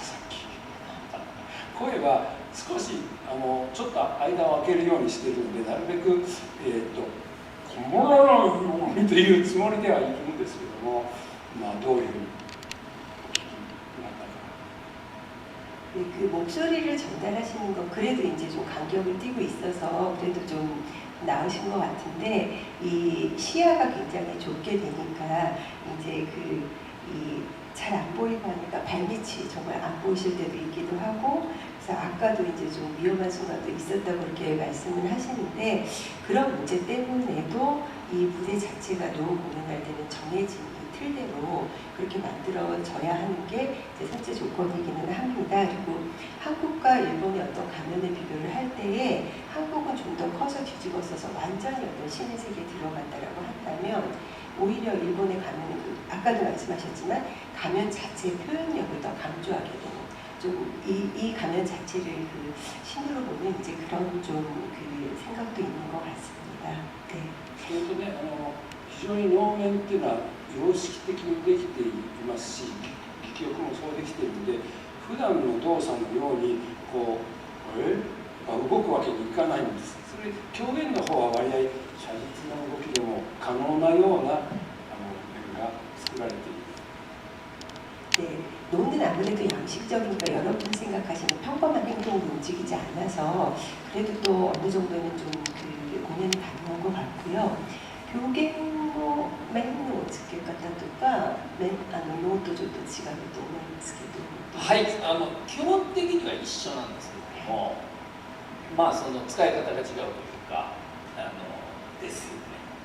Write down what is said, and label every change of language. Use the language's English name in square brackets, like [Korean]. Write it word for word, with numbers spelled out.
[Japanese] さっき声は少しあのちょっと間を空けるようにしているので、なるべくえっとこもらないようにというつもりではいるんですけども、まあどういうふうにお聞きになったか。 [Korean] 네, 그 목소리를 전달하시는 건 그래도 이제 좀 간격을 띄고 있어서 그래도 좀 나으신 것 같은데, 이 시야가 굉장히 좁게 되니까 이제 그 이 잘 안 보이고 하니까 발밑이 정말 안 보이실 때도 있기도 하고, 그래서 아까도 이제 좀 위험한 순간도 있었다고 이렇게 말씀을 하시는데, 그런 문제 때문에도 이 무대 자체가 노후 공연할 때는 정해진 틀대로 그렇게 만들어져야 하는 게 이제 선제 조건이기는 합니다. 그리고 한국과 일본의 어떤 가면의 비교를 할 때에 한국은 좀 더 커서 뒤집어서서 완전히 어떤 신의 세계에 들어간다라고 한다면, 오히려 일본의 가면은 그 아까도 말씀하셨지만 가면 자체의 표현력을 더 강조하게 되는, 좀 이 이 가면 자체를 그 신으로 보는 이제 그런 좀 그 생각도 있는 것 같습니다. 네. 그런데 어, 굉장히 노면이나 [Japanese] 様式的にできていますし、記憶もそうできているので、普段の動作のようにこう、えー、動くわけにいかないんです。それ狂言の方は割合写実な動きでも可能なようなあの面が作られている。 [Korean] 네, 노는 아무래도 양식적이니까 여러분이 생각하시는 평범한 행동으로 움직이지 않아서 그래도 또 어느 정도는 좀 그 공연이 가능한 것 같고요. [Japanese] 교계面のつけ方とか、あの能とちょっと違うと思うんですけど、はい、あの基本的には一緒なんですけども、まあその使い方が違うというか、あのですよね。